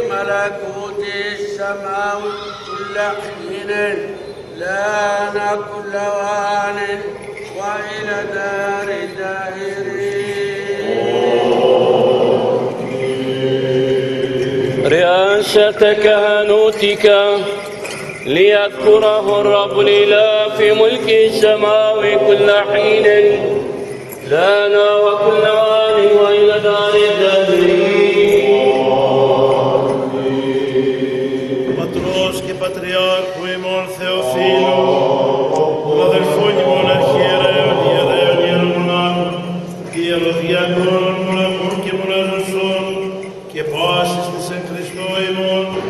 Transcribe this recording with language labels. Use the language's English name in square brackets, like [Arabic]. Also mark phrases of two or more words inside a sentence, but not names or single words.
[Arabic] ملكوت السماوات كل حين لنا كل وان وإلى دار الداهرين. رئاسة كهنوتك ليذكره الرب الإله في ملك السماء كل حين لنا وكل وان وإلى دار الداهرين. [Greek] Πατρός και Πατριάρχου ημών Θεοφύλου, του αδελφών ημών αρχιερέων, ιερέων, ιερομονάχων, ιεροδιακόνων, μοναχών και μοναζωσών και πάσης της εν Χριστώ ημών